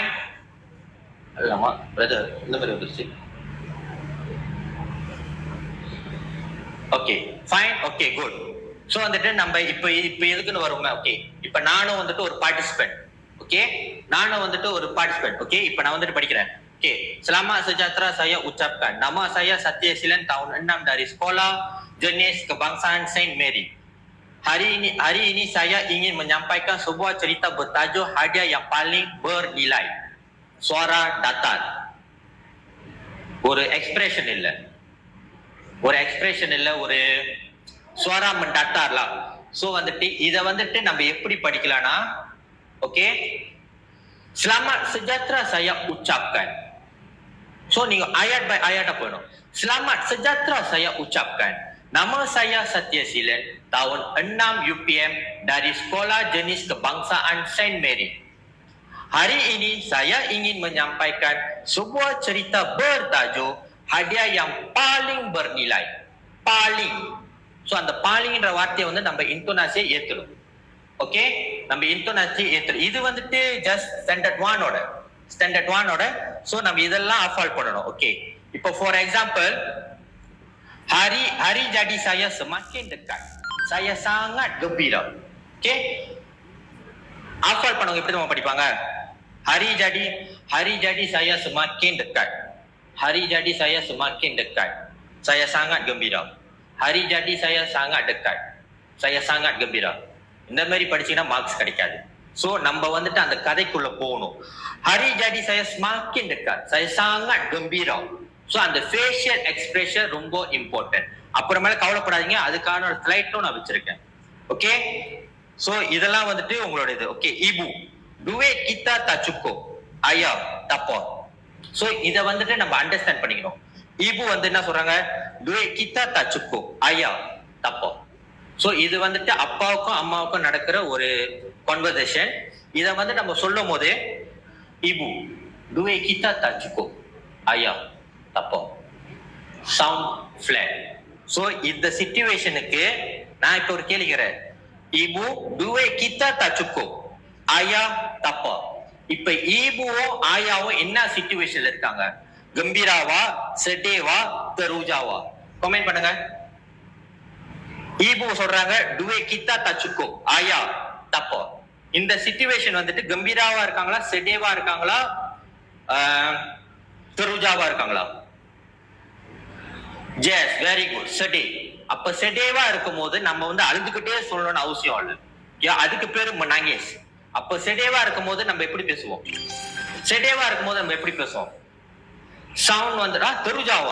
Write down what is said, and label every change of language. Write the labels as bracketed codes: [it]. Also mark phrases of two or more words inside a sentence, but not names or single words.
[ta] ஆமா பிரதர் இந்த மாதிரி வந்துருச்சு. [en] okay fine. okay good. [ta] ஸோ வந்துட்டு நம்ம இப்போ எதுக்குன்னு வருவோமே. ஓகே இப்போ நானும் வந்துட்டு ஒரு பார்ட்டிசிபென்ட். ஓகே நானும் வந்துட்டு ஒரு பார்ட்டிசிபென்ட். ஓகே இப்போ நான் வந்துட்டு படிக்கிறேன். [ms] Oke, selamat sejahtera saya ucapkan. Nama saya Satya Silan, tahun 6 dari Sekolah Jenis Kebangsaan Saint Mary. Hari ini saya ingin menyampaikan sebuah cerita bertajuk hadiah yang paling bernilai. Suara datar. [ta] ஒரு எக்ஸ்பிரஷன் இல்ல, ஒரு சுவரா மண்டாட்டார்லாம். ஸோ வந்துட்டு இதை வந்துட்டு நம்ம எப்படி படிக்கலாம்னா ஓகே [ms] selamat sejahtera saya ucapkan. [ta] ஸோ நீங்க ayat by ayat போயிடும். [ms] selamat sejahtera saya ucapkan. Nama saya Satya Silan, tahun 6 UPM dari Sekolah Jenis Kebangsaan Saint Mary. Hari ini saya ingin menyampaikan sebuah cerita bertajuk hadiah yang paling bernilai. Paling. [ta] So அந்த பாலிங்கிற வார்த்தையை வந்து நம்ம இன்டோனாசியை ஏத்துடும். ஓகே நம்ம இன்டோனாசியை ஏத்துடும். இது வந்துட்டு [en] just standard 1 [ta] ஓட. ஸோ நம்ம இதெல்லாம் அஃபால் பண்ணணும். ஓகே இப்போ [en] for example [ms] hari jadi saya semakin dekat. Saya sangat gembira. [ta] ஓகே அஃபால் பண்ணவங்க எப்படி நம்ம படிப்பாங்க? [ms] hari jadi saya semakin dekat. Hari jadi saya semakin dekat. Saya sangat gembira. Hari jadi saya sangat dekat. Saya sangat gembira. [ta] இந்த மாதிரி படிச்சீங்கன்னா மார்க்ஸ் கிடைக்காது. ஸோ நம்ம வந்துட்டு அந்த கதைக்குள்ள போகணும். [ms] hari jadi saya semakin dekat. Saya sangat gembira. [ta] ஸோ அந்த [en] facial expression [ta] ரொம்ப இம்பார்ட்டன்ட். அப்புறமேல கவலைப்படாதீங்க, அதுக்கான ஒரு ஸ்லைடும் நான் வச்சிருக்கேன். ஓகே ஸோ இதெல்லாம் வந்துட்டு உங்களோட இது. [ms] ஓகே ibu duit kita tak cukup ayah tapor. [ta] ஸோ இதை வந்துட்டு நம்ம அண்டர்ஸ்டாண்ட் பண்ணிக்கணும். ibu வந்து என்ன சொல்றாங்க? [ms] duit kita tak cukup ayah tapor. [ta] ஸோ இது வந்துட்டு அப்பாவுக்கும் அம்மாவுக்கும் நடக்கிற ஒரு கான்வர்சேஷன். இதை வந்து நம்ம சொல்லும் போது [ms] ibu duit kita tak cukup ayah tapor. [en] sound flat. [ta] ஸோ இந்த சிச்சுவேஷனுக்கு நான் இப்போ ஒரு கேள்விக்கிறேன். [ms] ibu duit kita tak cukup ayah tapor. [ta] இப்ப ஈபுவும் ஆயாவும் என்ன சிச்சுவேஷன்ல இருக்காங்க? கம்பீராவா, செடேவா, தெருஜாவா? கமெண்ட் பண்ணுங்க. ஈபு சொல்றாங்க [ms] duit kita tak cukup ayah tapor. [ta] இந்த சிச்சுவேஷன் வந்துட்டு கம்பீராவா இருக்காங்களா, செடேவா இருக்காங்களா, தெருஜாவா இருக்காங்களா? [en] yes very good செடே. [ta] அப்ப செடேவா இருக்கும் போது நம்ம வந்து அழுதுகிட்டே சொல்லணும்னு அவசியம் இல்லை. அதுக்கு பேரு மனாங்கேஸ். அப்ப செடேவா இருக்கும் போது நம்ம எப்படி பேசுவோம்? சவுண்ட் வந்துடா தெருஜாவா.